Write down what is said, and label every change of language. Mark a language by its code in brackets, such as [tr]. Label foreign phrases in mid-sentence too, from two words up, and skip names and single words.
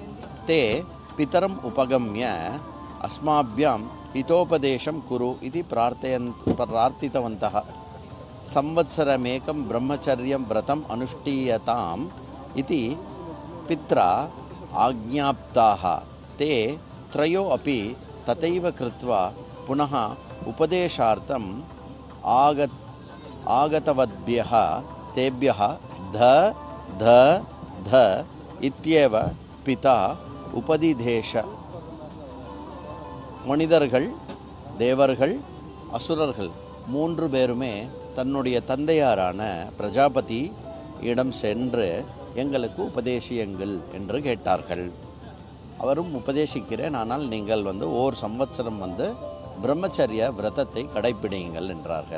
[sa] ते पितरम् उपगम्य अस्माभ्याम् हितोपदेशम् कुरु इति प्रार्थितवन्तः. संवत्सरमेकम् ब्रह्मचर्यम् व्रतम् अनुष्ठीयताम् इति पित्रा आज्ञप्ताः. தே त्रयो अपि तथैव कृत्वा पुनः उपदेशार्थम् आगतवद्भ्यः तेभ्यः ध ध ध इत्येव पिता उपदिदेश. [ta] மனிதர்கள், தேவர்கள், அசுரர்கள் 3 பேருமே தன்னுடைய தந்தையாரான பிரஜாபதி இடம் சென்று எங்களுக்கு உபதேசியுங்கள் என்று கேட்டார்கள். அவரும் உபதேசிக்கிறேன், ஆனால் நீங்கள் ஓர் சம்வத்சரம் பிரம்மச்சரிய விரதத்தை கடைபிடியுங்கள் என்றார்கள்.